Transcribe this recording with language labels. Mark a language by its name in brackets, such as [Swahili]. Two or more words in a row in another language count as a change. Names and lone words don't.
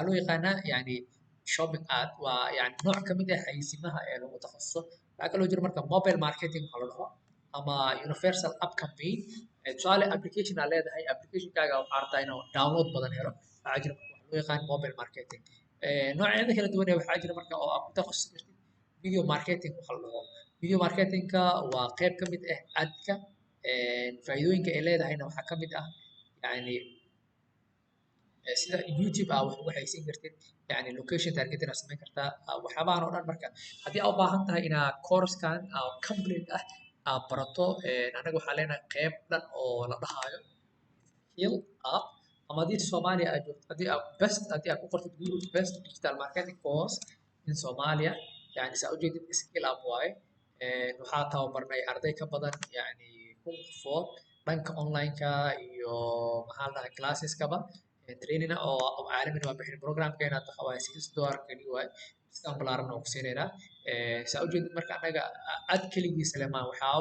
[Somali] loo yaqaanaa yani [English] shopping ad [Somali] waa yani nooc ka mid ah xayeysiimaha ee lagu takhasuso waxaa kaloo jira marka [English] mobile marketing [Somali] waxa la dhaho ama [English] universal app campaign [Somali] tusaale application aa leedahay applicationkaaga waxaa rabtaa inuu download badan helo waxaa jira marka waxa loo yaqaan [English] mobile marketing [Somali] noocyada kala duwan waxaa jira marka oo aad ku takhasusi kartid [English] video marketing [Somali] waxa la dhaho [English] video marketingka [Somali] waa qayb ka mid ah adka faa'iidooyinka ay leedahayna waxaa ka mid ah yani sida YouTube wax ugu xayeysiin kartid yani [English] location targeting [Somali] aad samayn kartaa waxyaabahan oo dhan marka haddii aad u baahan tahay inaad coursekan complete aad barato anaga waxaa leenahay qayb dhan oo la dhahayo [English] skill up [Somali] ama haddii Soomaaliya aad joogto haddii aad ku qortid Google [English] best digital marketing course in Somalia [Somali] yani saa ujeedid skill up waaye waxaa tababarnay arday ka badan yani 1000 qofood dhanka online-ka iyo maxaa la dhahay classeska-ba training oo caalami waa bixin programkeena waxa waaye $6 kaliya waaye discount ballaaran oo ku siinaynaa saa ujeedid marka anaga ad keligiisa leh maa waxyaabo